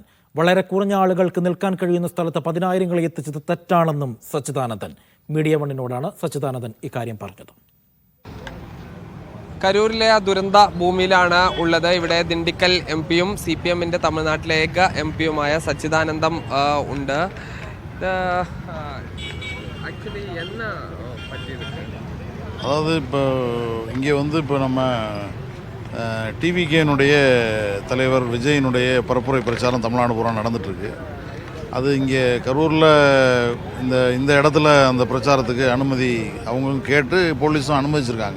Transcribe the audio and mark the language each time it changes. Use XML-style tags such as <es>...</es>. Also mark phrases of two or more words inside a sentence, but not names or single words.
<ml>വളരെ കുറഞ്ഞ ആളുകൾക്ക് നിൽക്കാൻ കഴിയുന്ന സ്ഥലത്ത് 10,000 എത്തിച്ചത് തെറ്റാണെന്നും സച്ചിദാനന്ദൻ. മീഡിയ വണ്ണിനോടാണ് സച്ചിദാനന്ദൻ ഇക്കാര്യം പറഞ്ഞത്. കരൂരിലെ ദുരന്ത ഭൂമിയിലാണ് ഉള്ളത്. ഇവിടെ ദിണ്ടിക്കൽ എം പിയും CPM-ന്റെ തമിഴ്നാട്ടിലെ ഏക എം പിയുമായ സച്ചിദാനന്ദം ഉണ്ട്.</ml> <ta>அதாவது இப்போ இங்கே இப்போ நம்ம டிவிகேனுடைய தலைவர் விஜயனுடைய பரப்புரை பிரச்சாரம் தமிழ்நாடு பூரா நடந்துகிட்ருக்கு. அது இங்கே கரூரில் இந்த இடத்துல அந்த பிரச்சாரத்துக்கு அனுமதி அவங்க கேட்டு போலீஸும் அனுமதிச்சிருக்காங்க.</ta>